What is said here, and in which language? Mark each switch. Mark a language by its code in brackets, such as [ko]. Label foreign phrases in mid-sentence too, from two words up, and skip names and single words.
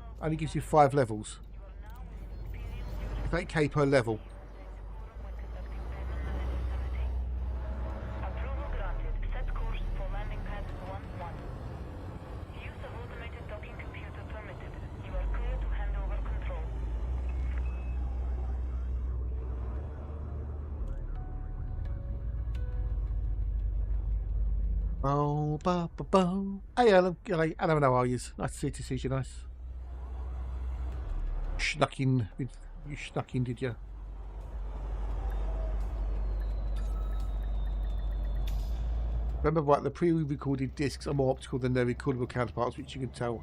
[en] Only gives you 5 levels. 8k per level. Approval granted. Set course for landing pad 1-1. Use of automated docking computer permitted. You are clear to hand over control. Oh, ba ba ba. Hey, Alan. Alan, how are you? Nice to see you. Nice. Snuck in. You snuck in, did you? Remember, right, the pre-recorded discs are more optical than their recordable counterparts, which you can tell.